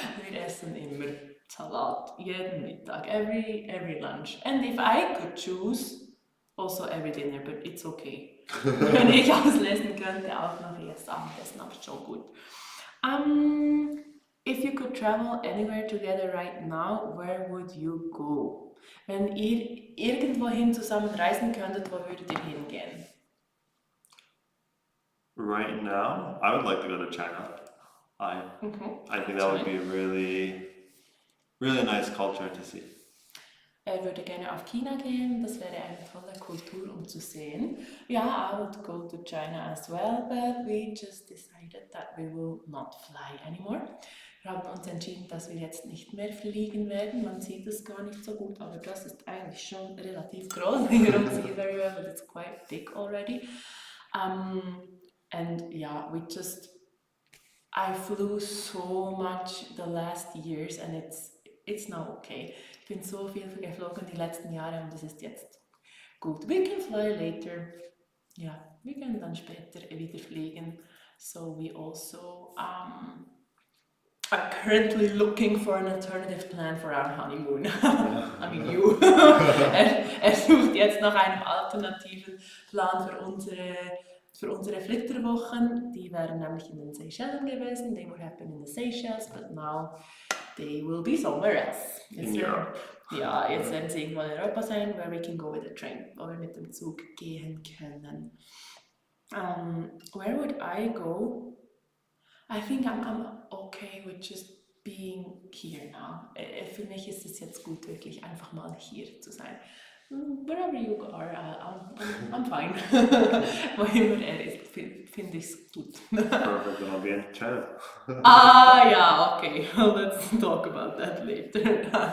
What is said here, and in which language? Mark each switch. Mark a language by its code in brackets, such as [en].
[de] Wir essen immer Salat, jeden Mittag, [en] every lunch. And if I could choose, also every dinner, but it's okay. [de] Wenn ich auslesen könnte, auch noch jetzt Abendessen, aber schon gut. [en] If you could travel anywhere together right now, where would you go? [de] Wenn ihr irgendwohin zusammen reisen könntet, wo würdet ihr hingehen? [en] Right now, I would like to go to China. I think that would be a really, really nice culture to see. [de] Er würde gerne auf China gehen, das wäre eine tolle Kultur, um zu sehen. [en] Yeah, I would go to China as well, but we just decided that we will not fly anymore. [de] Wir haben uns entschieden, dass wir jetzt nicht mehr fliegen werden. Man sieht es gar nicht so gut, aber das ist eigentlich schon relativ groß. [en] You don't see it very well, but it's quite big already. And yeah, I flew so much the last years and it's now okay. [de] Ich bin so viel geflogen die letzten Jahre und das ist jetzt gut. [en] We can fly later. [de] Ja, wir können dann später wieder fliegen. [en] So we also are currently looking for an alternative plan for our honeymoon. I mean you. [de] Er sucht jetzt nach einem alternativen Plan für unsere Flitterwochen. Die wären nämlich in den Seychellen gewesen. [en] They would have been in the Seychelles, but now they will be somewhere else. In Europe. [de] Ja, jetzt werden sie irgendwo in Europa sein, [en] where we can go with a train, [de] wo wir mit dem Zug gehen können. [en] Where would I go? I think I'm okay with just being here now. [de] Für mich ist es jetzt gut, wirklich einfach mal hier zu sein. [en] Wherever you are, I'm fine. [de] Wo immer er ist, finde ich es gut. [en] Perfect, then I'll be in China. Yeah, okay. Let's talk about that later.